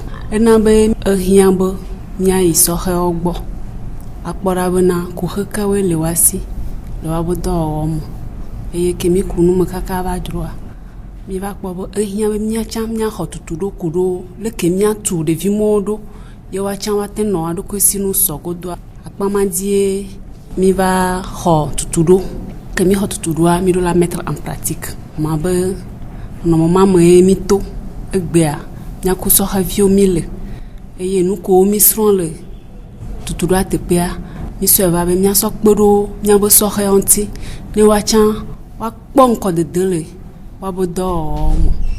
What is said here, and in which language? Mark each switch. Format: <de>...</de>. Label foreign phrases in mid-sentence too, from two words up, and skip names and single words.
<ee>Ena be ehiã be miayi sɔhɛwo gbɔ akpɔ ɖa bena kuxekewoe le woasi le woabe dɔwɔwɔme eye ke mi ku nume kaka va dzroa mi va kpɔ be ehiã be miatsã miaxɔ tutuɖo ku ɖo leke miatu ɖevi mɔwo ɖo ye woatsã woate nɔ aɖokui sinu sɔ godoa. Akpamadie mi va xɔ tutuɖo ke mi xɔ tutuɖoa mi ɖo</ee> <fr>la mettre en pratique</fr> <ee>ma be nɔnɔme me ye mi to egbea miaku sɔhɛviwo mi le eye nukowo mi srɔ̃ le tutuɖoa teƒea mi sɔe va be miasɔ kpe ɖo miabe sɔhɛwo ŋuti ne woatsã woakpɔ ŋkɔdede le woabe dɔwɔwɔwo me.</ee>